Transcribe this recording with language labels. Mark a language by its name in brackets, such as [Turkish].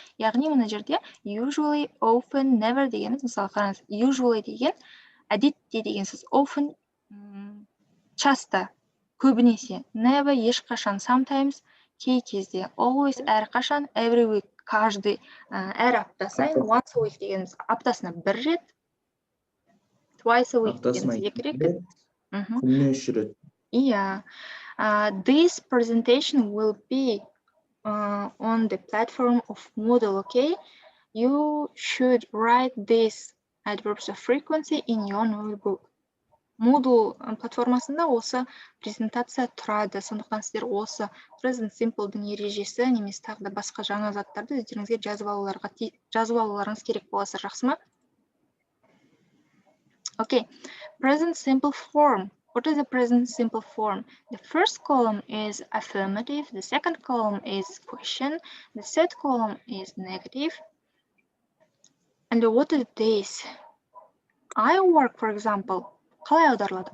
[Kazakh] Яғни мына жерде usually, often, never дегеніміз, мысалы қараңыз, usually деген әдетте деген сөз, often [Russian] часто, [Kazakh] көбінесе, never ешқашан, sometimes кей кезде, always әрқашан, every week [Russian] каждый, [Kazakh] әр апта сайын, once a week дегеніміз аптасына бір рет, twice a week дегеніміз екі рет. Күніне 3 рет. [English] Yeah. This presentation will be on the platform of Moodle, okay? You should write these adverbs of frequency in your notebook. [Kazakh] Moodle платформасында осы презентация тұрады. Сондықтан сіздер осы present simple'дың ережесі немесе тағы да басқа жаңа заттарды өздеріңізге жазып алуларыңыз керек боласы, жақсы ма? [English] Okay. Present simple form. What is the present simple form? The first column is affirmative, the second column is question, the third column is negative. And what is this? I work, for example. [Kazakh] Қалай аударылады?